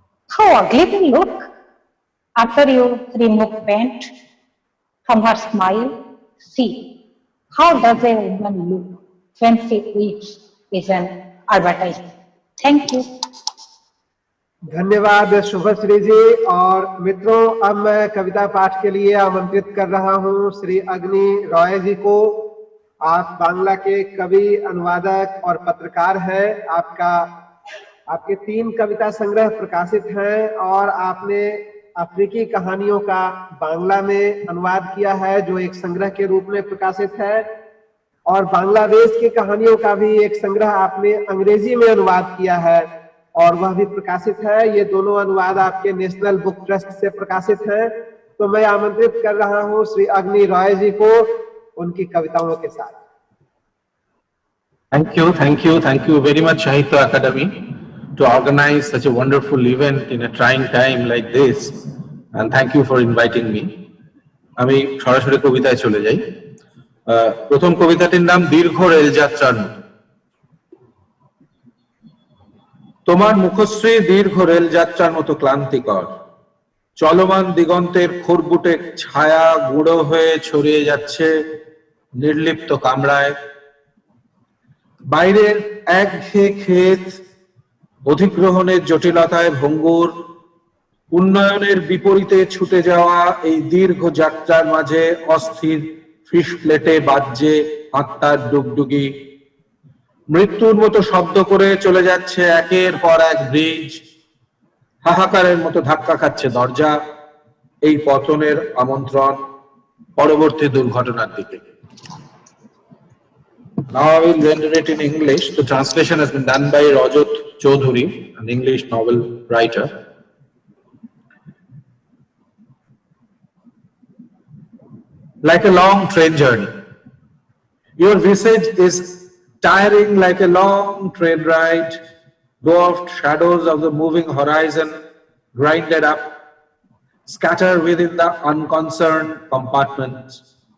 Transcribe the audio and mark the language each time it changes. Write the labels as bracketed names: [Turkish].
[English] How ugly they look after you remove paint from her smile. See, how does a woman look when she eats is an advertisement. Thank you. [Hindi] धन्यवाद शुभश्री जी। और मित्रों, अब मैं कविता पाठ के लिए आमंत्रित कर रहा हूं श्री अग्नि रॉय जी को। आप बांग्ला के कवि, अनुवादक और पत्रकार हैं। आपके 3 कविता संग्रह प्रकाशित हैं और आपने अफ्रीकी कहानियों का बांग्ला में अनुवाद किया है जो एक संग्रह के रूप में प्रकाशित है, और बांग्लादेश की कहानियों का भी एक संग्रह आपने अंग्रेजी में अनुवाद किया है और वह भी प्रकाशित है। ये दोनों अनुवाद आपके नेशनल बुक ट्रस्ट से प्रकाशित हैं। तो मैं आमंत्रित कर रहा हूं श्री अग्नि रॉय जी को उनकी कविताओं के साथ। [English] Thank you very much, Sahitya Academy, to organize such a wonderful event in a trying time like this, and thank you for inviting me. [Bangla] আমি সরাসরি কবিতায় চলে যাই। প্রথম কবিতাটির নাম দীর্ঘ রেলযাত্রার মতো। তোমার মুখশ্রী দীর্ঘ রেলযাত্রার মতো ক্লান্তিকর, চলমান দিগন্তের খড়বুটে ছায়া গুঁড়ো হয়ে ছড়িয়ে যাচ্ছে নির্লিপ্ত কামরায়। বাইরের একঘেয়ে ক্ষেত, অধিগ্রহণের জটিলতায় ভঙ্গুর, উন্নয়নের বিপরীতে ছুটে যাওয়া এই দীর্ঘ যাত্রার মাঝে অস্থির ফিশ প্লেটে বাজছে আত্মার ডুগডুগি। মৃত্যুর মতো শব্দ করে চলে যাচ্ছে একের পর এক ব্রিজ, হাহাকারের মতো ধাক্কা খাচ্ছে দরজা, এই পতনের আমন্ত্রণ পরবর্তী দুর্ঘটনার দিকে। [English] Now I will render it in English. The translation has been done by Rajat Chaudhuri, an English novel writer. Like a long train journey, your visage is tiring like a long train ride, dwarfed shadows of the moving horizon grinded up, scatter within the unconcerned compartments.